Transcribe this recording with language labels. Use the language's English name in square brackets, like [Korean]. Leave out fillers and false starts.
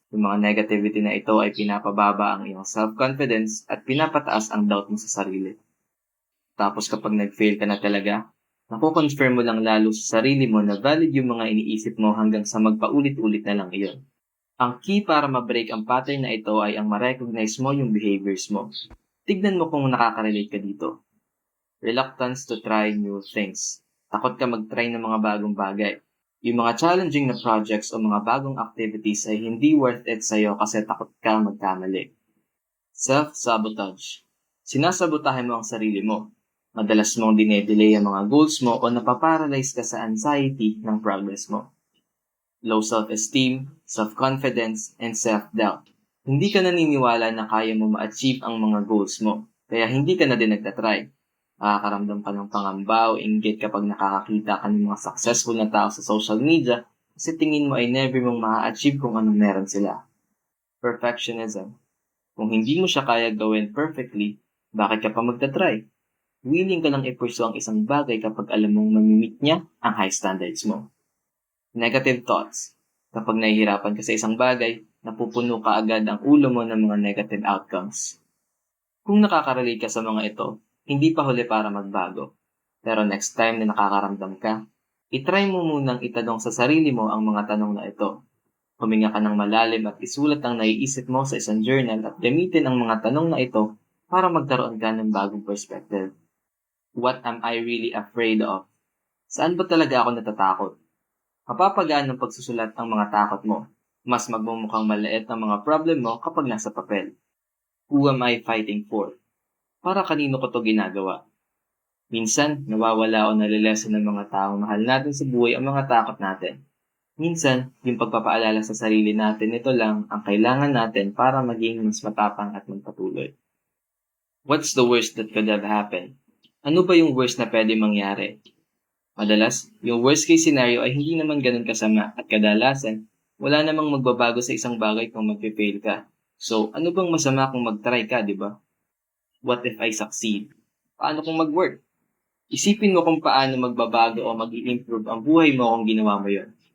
[Filipino] Yung mga negativity na ito ay pinapababa ang iyong self-confidence at pinapataas ang doubt mo sa sarili. Tapos kapag nag-fail ka na talaga, nakukonfirm mo lang lalo sa sarili mo na valid yung mga iniisip mo hanggang sa magpaulit-ulit na lang iyon. Ang key para ma-break ang pattern na ito ay ang ma-recognize mo yung behaviors mo. Tignan mo kung nakaka-relate ka dito. [English] Reluctance to try new things. [Filipino] Takot ka mag-try ng mga bagong bagay. Yung mga challenging na projects o mga bagong activities ay hindi worth it sa'yo kasi takot ka magkamali. Self-sabotage. Sinasabotahin mo ang sarili mo. Madalas mong dinedelay ang mga goals mo o napaparalyze ka sa anxiety ng progress mo. [English] Low self-esteem, self-confidence, and self-doubt. [Filipino] Hindi ka naniniwala na kaya mo ma-achieve ang mga goals mo, kaya hindi ka na din nagtatry. Nakakaramdam ka ng pangamba o inggit kapag nakakakita ka ng mga successful na tao sa social media kasi tingin mo ay never mong ma-achieve kung anong meron sila. Perfectionism. Kung hindi mo siya kaya gawin perfectly, bakit ka pa magtatry? Willing ka lang i-pursue ang isang bagay kapag alam mong mamimit niya ang high standards mo. Negative thoughts. Kapag nahihirapan ka sa isang bagay, napupuno ka agad ang ulo mo ng mga negative outcomes. Kung nakakarelate ka sa mga ito, hindi pa huli para magbago. Pero next time na nakakaramdam ka, itry mo munang itanong sa sarili mo ang mga tanong na ito. Huminga ka ng malalim at isulat ang naiisip mo sa isang journal at gamitin ang mga tanong na ito para magkaroon ka ng bagong perspective. [English] What am I really afraid of? [Filipino] Saan ba talaga ako natatakot? Mapapagaan ng pagsusulat ang mga takot mo. Mas magmumukhang maliit ang mga problem mo kapag nasa papel. [English] Who am I fighting for? [Filipino] Para kanino ko to ginagawa? Minsan, nawawala o nalilesen ng mga taong mahal natin sa buhay ang mga takot natin. Minsan, yung pagpapaalala sa sarili natin, ito lang ang kailangan natin para maging mas matapang at magpatuloy. [English] What's the worst that could have happened? [Filipino] Ano ba yung worst na pwede mangyari? Madalas, yung worst case scenario ay hindi naman ganun kasama at kadalasan, wala namang magbabago sa isang bagay kung mag-fail ka. So, ano bang masama kung mag-try ka, di ba? [English] What if I succeed? [Filipino] Paano kung mag-work? Isipin mo kung paano magbabago o mag-i-improve ang buhay mo kung ginawa mo yon.